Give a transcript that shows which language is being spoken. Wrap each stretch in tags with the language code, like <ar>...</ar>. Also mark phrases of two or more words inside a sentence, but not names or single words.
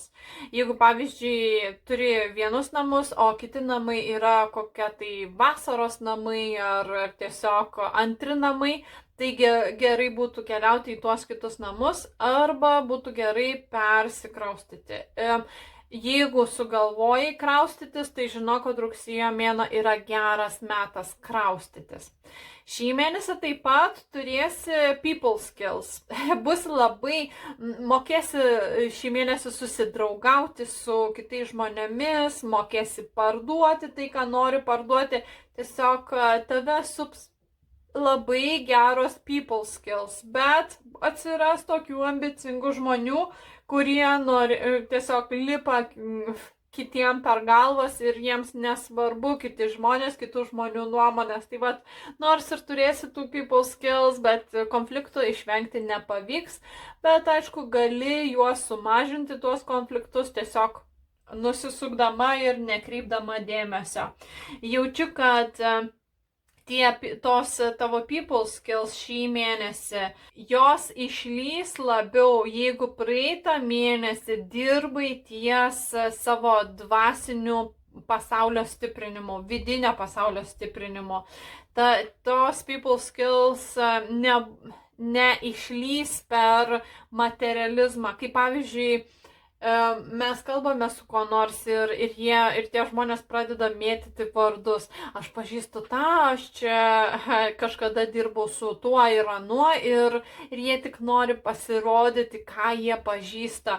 <lt>Jeigu, pavyzdžiui, turi vienus namus, o kiti namai yra kokie tai vasaros namai ar tiesiog antri namai, tai gerai būtų keliauti į tuos kitus namus arba būtų gerai persikraustyti. Jeigu sugalvojai kraustytis, tai žinau, kad rugsėjo mėnuo yra geras metas kraustytis. Šį mėnesį taip pat turėsi</lt> <en>people skills.</en> <lt>Bus labai, mokėsi šį mėnesį susidraugauti su kitais žmonėmis, mokėsi parduoti tai, ką nori parduoti. Tiesiog tave sups labai geros</lt> <en>people skills,</en> <lt>bet atsiras tokių ambicingų žmonių, kurie tiesiog lipa kitiem per galvas ir jiems nesvarbu kiti žmonės, kitų žmonių nuomonės. Tai vat, nors ir turėsi tų</lt> <en>people skills,</en> <lt>bet konfliktų išvengti nepavyks, bet aišku, gali juos sumažinti, tuos konfliktus, tiesiog nusisukdama ir nekreipdama dėmesio. Jaučiu, kad tos tavo</lt> <en>people skills</en> <lt>šį mėnesį, jos išlys labiau, jeigu praeitą mėnesį dirbai ties savo dvasiniu pasaulio stiprinimu, vidinio pasaulio stiprinimu. Tos</lt> <en>people skills</en> <lt>neišlys per materializmą. Kaip pavyzdžiui, mes kalbame su kuo nors ir tie žmonės pradeda mėtyti vardus. Aš pažįstu tą, aš čia kažkada dirbau su tuo ir anuo ir jie tik nori pasirodyti, ką jie pažįsta.</lt>